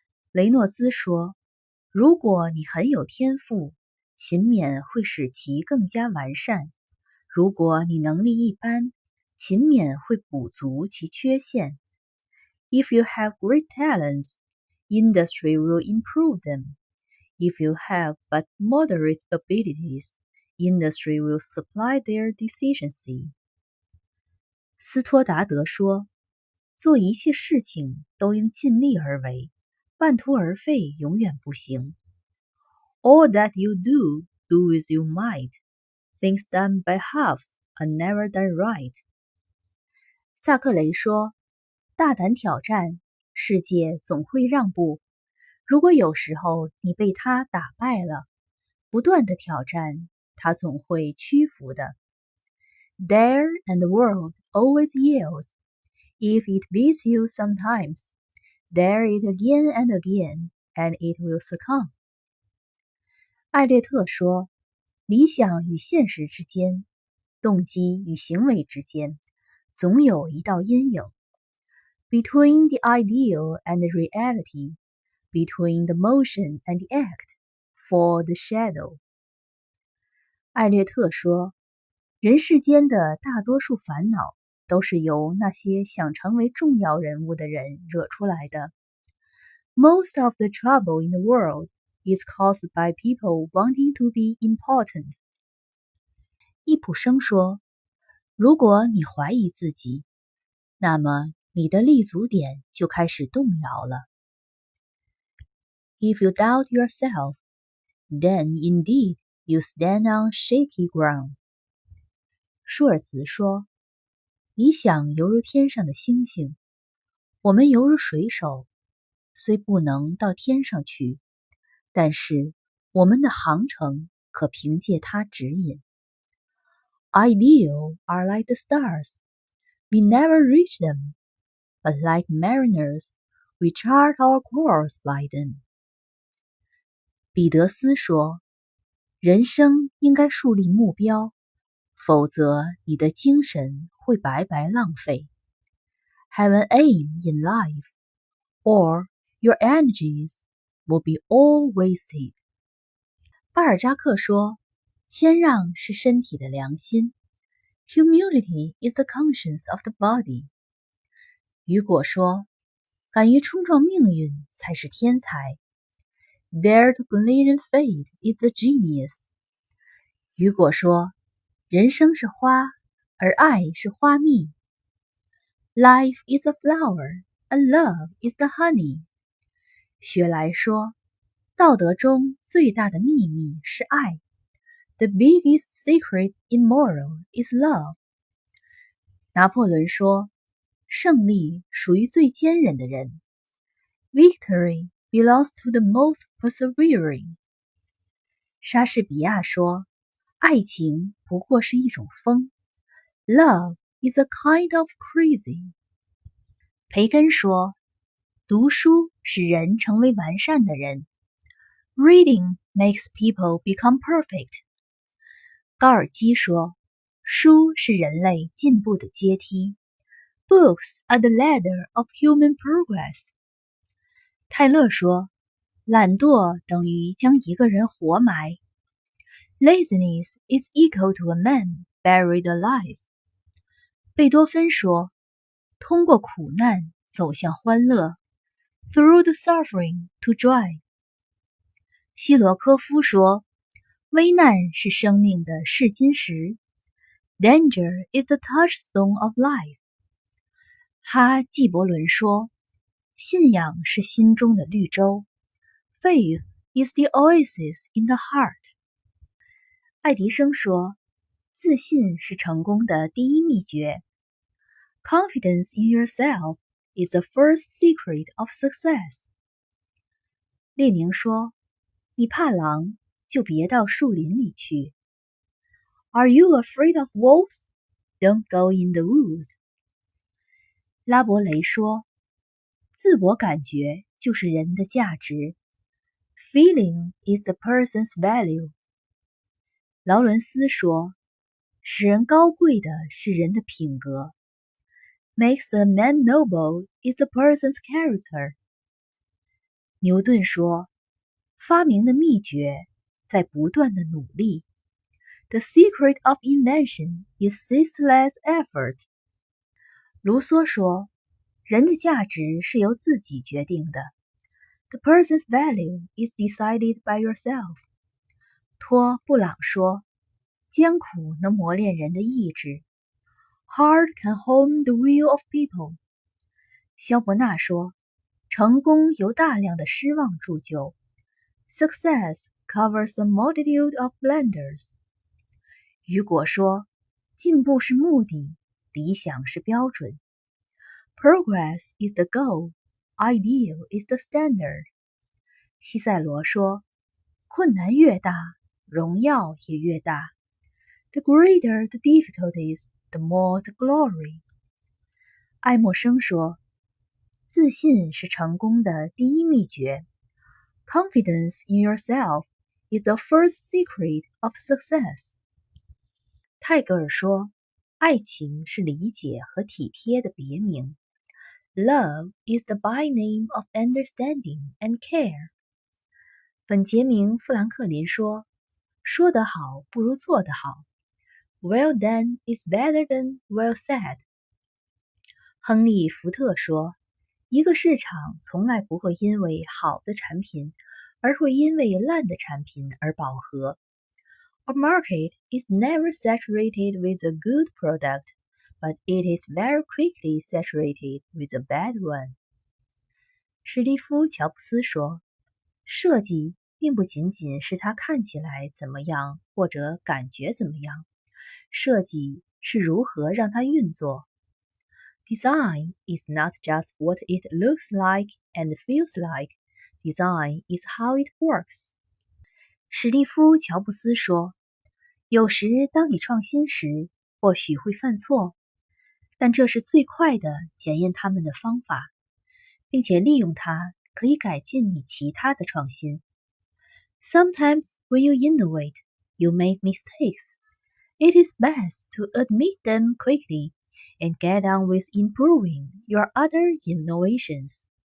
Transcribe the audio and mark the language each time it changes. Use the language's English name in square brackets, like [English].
[Chinese] 雷诺兹说，如果你很有天赋，勤勉会使其更加完善。如果你能力一般，勤勉会补足其缺陷。 [English] If you have great talents, industry will improve them. If you have but moderate abilities, industry will supply their deficiency. [Chinese] 斯托达德说，做一切事情都应尽力而为，半途而废永远不行。 [English] All that you do, do as you might. Things done by halves are never done right. [Chinese] 萨克雷说，大胆挑战，世界总会让步。如果有时候你被他打败了，不断的挑战，他总会屈服的。 [English] Dare and the world always yields. If it beats you sometimes, dare it again and again, and it will succumb. [Chinese] 艾略特说，理想与现实之间，动机与行为之间，总有一道阴影。 [English] Between the ideal and the reality, between the motion and the act, for the shadow. [Chinese] 艾略特说，人世间的大多数烦恼都是由那些想成为重要人物的人惹出来的。 [English] Most of the trouble in the world is caused by people wanting to be important. [Chinese] 易卜生说，如果你怀疑自己，那么你的立足点就开始动摇了。 [English] If you doubt yourself, then indeed you stand on shaky ground. [Chinese] 舒尔茨说，理想犹如天上的星星，我们犹如水手，虽不能到天上去，但是我们的航程可凭借它指引。 [English] Ideals are like the stars. We never reach them, but like mariners, we chart our course by them. [Chinese] 彼得斯说，人生应该树立目标，否则你的精神会白白浪费。 [English] Have an aim in life, or your energies will be all wasted. [Chinese] 巴尔扎克说，谦让是身体的良心。 [English] Humility is the conscience of the body. [Chinese] 雨果说，敢于冲撞命运才是天才。 [English] Dare to believe in fate is a genius. [Chinese] 雨果说，人生是花，而爱是花蜜。 [English] Life is a flower, and love is the honey. [Chinese] 雪莱说，道德中最大的秘密是爱。 [English] The biggest secret in moral is love. [Chinese] 拿破仑说，胜利属于最坚忍的人。 [English] Victory belongs to the most persevering. [Chinese] 莎士比亚说，爱情不过是一种风。 [English] Love is a kind of crazy. [Chinese] 培根说，读书使人成为完善的人。 [English] Reading makes people become perfect. [Chinese] 高尔基说，书是人类进步的阶梯。 [English] Books are the ladder of human progress. [Chinese] 泰勒说，懒惰等于将一个人活埋。 [English] Laziness is equal to a man buried alive. [Chinese] 贝多芬说，通过苦难走向欢乐。 [English] Through the suffering to joy. [Chinese] 希罗科夫说，危难是生命的试金石。 [English] Danger is the touchstone of life. [Chinese] 哈纪伯伦说，信仰是心中的绿洲。 [English] Faith is the oasis in the heart. [Chinese] 爱迪生说，自信是成功的第一秘诀。 [English] Confidence in yourself is the first secret of success. [Chinese] 列宁说，你怕狼，就别到树林里去。 [English] Are you afraid of wolves? Don't go in the woods. [Chinese] 拉伯雷说，自我感觉就是人的价值。 [English] Feeling is the person's value. [Chinese] 劳伦斯说，使人高贵的是人的品格。 [English] Makes a man noble is the person's character. [Chinese] 牛顿说，发明的秘诀在不断的努力。 [English] The secret of invention is ceaseless effort. [Chinese] 卢梭说，人的价值是由自己决定的。 [English] The person's value is decided by yourself. [Chinese] 托布朗说，艰苦能磨练人的意志。 [English] Hard can hone the will of people. [Chinese] 萧伯纳说，成功由大量的失望铸就。 [English] Success covers a multitude of blunders. [Chinese] 雨果说，进步是目的，理想是标准。 [English] Progress is the goal, ideal is the standard. [Chinese] 西塞罗说，困难越大，荣耀也越大。 [English] The greater the difficulties, the more the glory. [Chinese] 爱默生说，自信是成功的第一秘诀。 [English] Confidence in yourself is the first secret of success. [Chinese] 泰戈尔说，爱情是理解和体贴的别名。 [English] Love is the by name of understanding and care. [Chinese] 本杰明·富兰克林说，说得好不如做得好。 [English] Well done is better than well said. [Chinese] 亨利·福特说，一个市场从来不会因为好的产品，而会因为烂的产品而饱和。 [English] A market is never saturated with a good product, but it is very quickly saturated with a bad one. [Chinese] 史蒂夫·乔布斯说，设计并不仅仅是它看起来怎么样或者感觉怎么样，设计是如何让它运作。 [English] Design is not just what it looks like and feels like. Design is how it works. [Chinese] 史蒂夫·乔布斯说，有时当你创新时，或许会犯错，但这是最快的检验它们的方法，并且利用它可以改进你其他的创新。 [English] Sometimes when you innovate, you make mistakes. It is best to admit them quickly and get on with improving your other innovations.